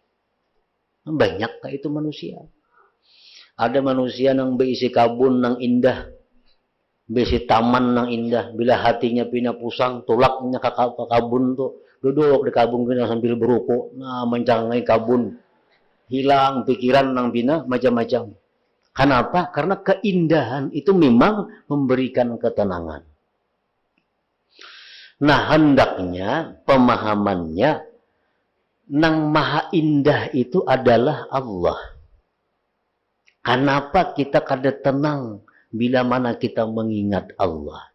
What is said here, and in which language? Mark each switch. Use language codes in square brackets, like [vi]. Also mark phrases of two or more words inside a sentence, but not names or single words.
[id] Banyak kayak itu manusia. Ada manusia yang berisi kabun yang indah, berisi taman yang indah. [bjn] Bila hatinya pina pusang, tulaknya ke kabun tuh, duduk di kabun pina sambil berukuk, nah mencangai kabun, hilang pikiran yang pina macam-macam. [id] Kenapa? Karena keindahan itu memang memberikan ketenangan. Nah hendaknya pemahamannya nang maha indah itu adalah Allah. Kenapa kita kada tenang bila mana kita mengingat Allah?